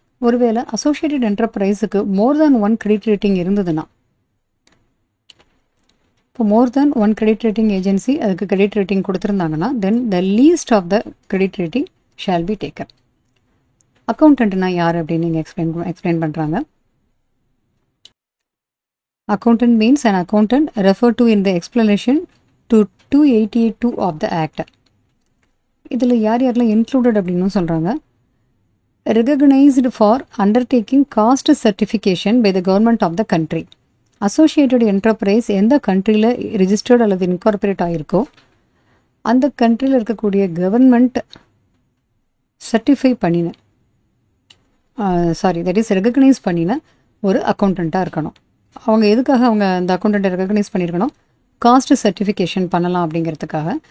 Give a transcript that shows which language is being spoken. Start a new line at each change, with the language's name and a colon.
Tamil: ஒருவேளை அசோசியேட்டட் என்டர்பிரைஸுக்கு மோர் than one credit rating இருந்ததுன்னா இப்போ மோர் than one credit rating agency அதுக்கு கிரெடிட் ரேட்டிங் கொடுத்துருந்தாங்கன்னா
English: Then the least of the credit rating shall be taken.
Tamil: அக்கௌண்டன்ட்னா யார் அப்படின்னு நீங்கள் எக்ஸ்பிளைன் பண்ணுறாங்க.
English: Accountant means an accountant referred to in the explanation to 288(2) of the Act.
Tamil: இதில் யாரெல்லாம் இன்க்ளூடட் அப்படின்னு சொல்கிறாங்க.
English: Recognized for undertaking cost certification by the government of the country.
Tamil: Associated enterprise எந்த கண்ட்ரியில் ரிஜிஸ்டர்ட் அல்லது இன்கார்பரேட் ஆகிருக்கோ அந்த கண்ட்ரியில் இருக்கக்கூடிய கவர்மெண்ட் சர்டிஃபை பண்ணின தட் இஸ் ரெகக்னைஸ் பண்ணின ஒரு அக்கௌண்டண்ட்டாக இருக்கணும். அவங்க எதுக்காக அவங்க அந்த அக்கௌண்டண்ட்டை ரெகக்னைஸ் பண்ணியிருக்கணும், காஸ்ட் சர்டிஃபிகேஷன் பண்ணலாம் அப்படிங்கிறதுக்காக.